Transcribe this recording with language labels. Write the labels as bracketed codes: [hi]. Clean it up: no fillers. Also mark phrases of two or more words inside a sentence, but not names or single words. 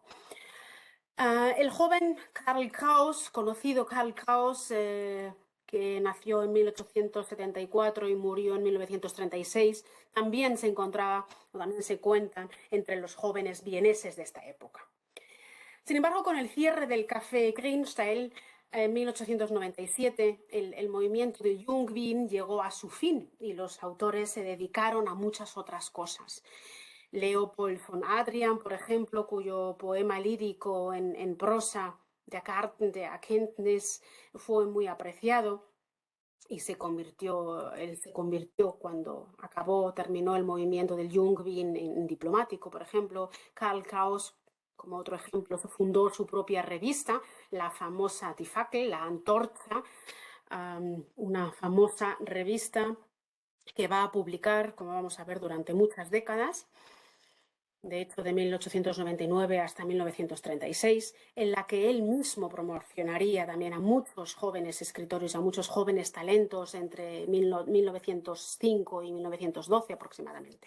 [es] El joven Karl Kraus, conocido Karl Kraus, que nació en 1874 y murió en 1936, también se encontraba, o también se cuentan, entre los jóvenes vieneses de esta época. Sin embargo, con el cierre del café Grünstadel, En 1897 el movimiento de Jungvin llegó a su fin y los autores se dedicaron a muchas otras cosas. Leopold von Adrian, por ejemplo, cuyo poema lírico en prosa de Erkenntnis fue muy apreciado y él se convirtió cuando terminó el movimiento del Jungvin en diplomático, por ejemplo. Karl Kraus, como otro ejemplo, fundó su propia revista, la famosa Die Fackel, la Antorcha, una famosa revista que va a publicar, como vamos a ver, durante muchas décadas, de hecho de 1899 hasta 1936, en la que él mismo promocionaría también a muchos jóvenes escritores, a muchos jóvenes talentos entre 1905 y 1912 aproximadamente.